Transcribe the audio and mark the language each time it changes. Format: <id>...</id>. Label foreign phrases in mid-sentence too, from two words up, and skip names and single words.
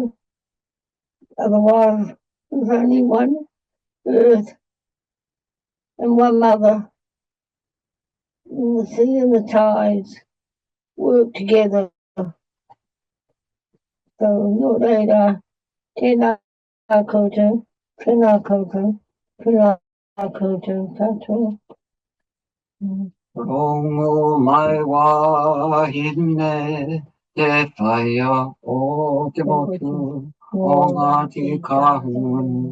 <en>Otherwise, there's only one Earth and one Mother. And the sea and the tides work together. So, no later,</en> <mi>tēnā koutou, tēnā koutou, tēnā koutou katoa. Rongo mai wā hine te whaia o te motu o Ngāti Kahu.</mi>